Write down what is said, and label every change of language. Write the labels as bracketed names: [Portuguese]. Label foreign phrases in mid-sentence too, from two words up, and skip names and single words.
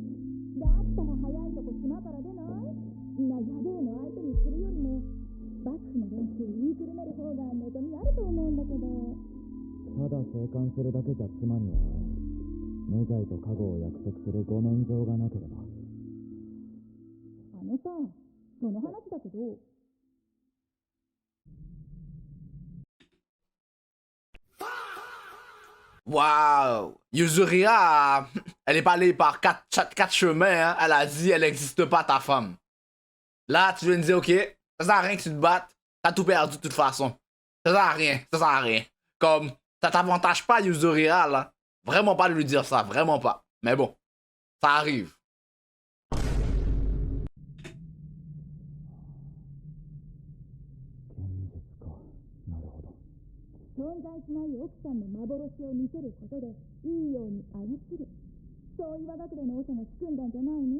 [Japanese] だったら早いとこ島から出ない？やべえの相手にするよりも幕府の連中言いくるめる方が望みあると思うんだけど。ただ生還するだけじゃ妻には会えん。無罪と加護を約束するご免状がなければ。あのさ、その話だけど。 Waouh! [French] Yuzuria, elle est pas allée par quatre chemins, hein. Elle a dit elle n'existe pas ta femme. Là, tu viens de dire, ok, ça sert à rien que tu te battes, t'as tout perdu de toute façon. Ça sert à rien, ça sert à rien. Comme, ça t'avantage pas Yuzuria, là. Vraiment pas de lui dire ça, vraiment pas. Mais bon, ça arrive. [Japanese] 存在しない奥さんの幻を見せることでいいように操る。そういう学齢の長が仕組んだんじゃないの？